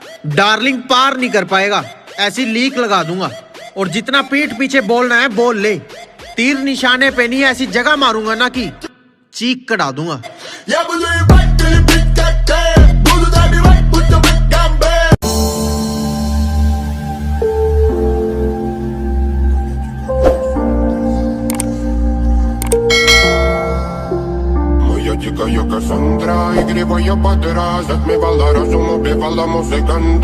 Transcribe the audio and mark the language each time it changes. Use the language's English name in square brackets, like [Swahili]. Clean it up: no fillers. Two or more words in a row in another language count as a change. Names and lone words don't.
[Hindi] डार्लिंग पार नहीं कर पाएगा, ऐसी लीक लगा दूंगा। और जितना पीठ पीछे बोलना है बोल ले, तीर निशाने पे नहीं ऐसी जगह मारूंगा ना कि चीख कटा दूंगा। [Russian] Дикая Кассандра, игривая подра, затмевала разум, убивала музыканта.